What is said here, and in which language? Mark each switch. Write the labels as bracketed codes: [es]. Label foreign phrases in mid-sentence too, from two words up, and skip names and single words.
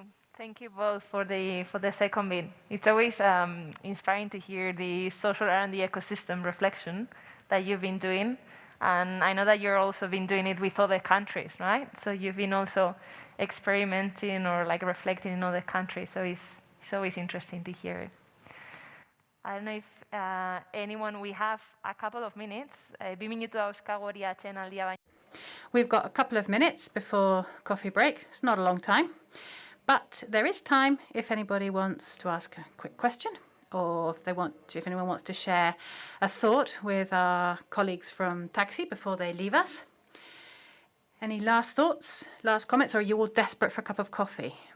[en] Thank you both for the second bit. It's always inspiring to hear the social and the ecosystem reflection that you've been doing, and I know that you're also been doing it with other countries, right? So you've been also experimenting or like reflecting in other countries. So it's always interesting to hear it. I don't know if anyone. We have a couple of minutes. [eu] 2 minutu dauzkagu hori atsedenaldia baina. [en] We've got a couple of minutes before coffee break. It's not a long time. But there is time if anybody wants to ask a quick question, or if anyone wants to share a thought with our colleagues from TACSI before they leave us. Any last thoughts, last comments, or are you all desperate for a cup of coffee?